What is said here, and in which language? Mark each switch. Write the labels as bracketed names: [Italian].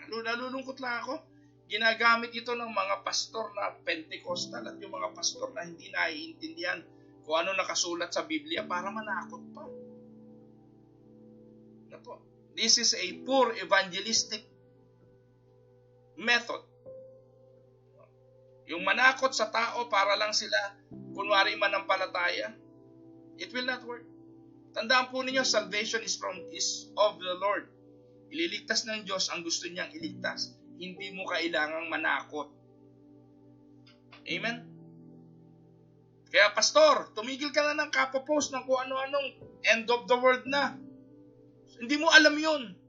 [Filipino] Nalulungkot lang ako, ginagamit ito ng mga pastor na Pentecostal at yung mga pastor na hindi naiintindihan kung ano nakasulat sa Biblia para manakot pa. [English] This is a poor evangelistic method. [Filipino] Yung manakot sa tao para lang sila kunwari manampalataya, [English] it will not work. [Filipino] Tandaan po ninyo, [English] salvation is of the Lord. [Filipino] Ililigtas ng Diyos ang gusto niyang iligtas. Hindi mo kailangang manakot. Amen? Kaya pastor, tumigil ka na ng kapopost ng kung ano-anong [English] end of the world [Filipino] na. Hindi mo alam yun.